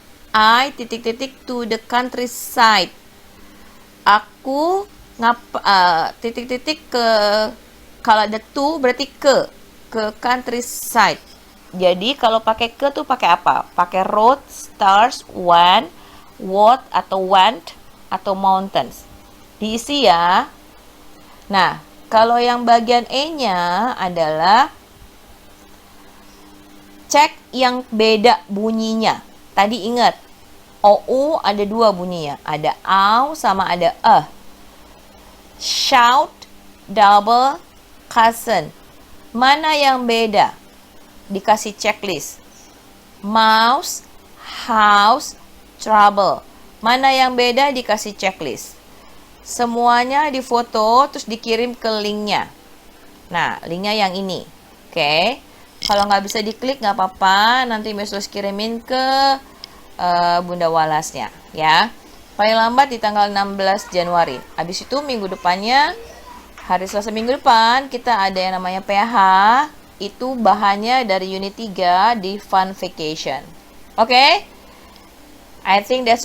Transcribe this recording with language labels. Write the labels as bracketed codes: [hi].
[en] I ... to the countryside. [id] Aku ke, kalau ada to berarti ke countryside. Jadi kalau pakai ke tuh pakai apa? Pakai road, stars, went, what atau went atau mountains. Diisi ya. Nah, kalau yang bagian E-nya adalah cek yang beda bunyinya. Tadi ingat, OU ada 2 bunyinya. Ada AU sama ada Shout, double, cousin. Mana yang beda? Dikasih checklist. Mouse, house, trouble. Mana yang beda? Dikasih checklist. Semuanya difoto terus dikirim ke linknya. Nah, linknya yang ini. Oke. Kalau nggak bisa diklik nggak apa-apa. Nanti Miss kirimin ke Bunda Walasnya. Ya. Paling lambat di tanggal 16 Januari. Habis itu minggu depannya, hari Selasa minggu depan, kita ada yang namanya PH. Itu bahannya dari unit 3 di Fun Vacation. Oke? [en] I think that's all for today. Thank you so much, grade 4.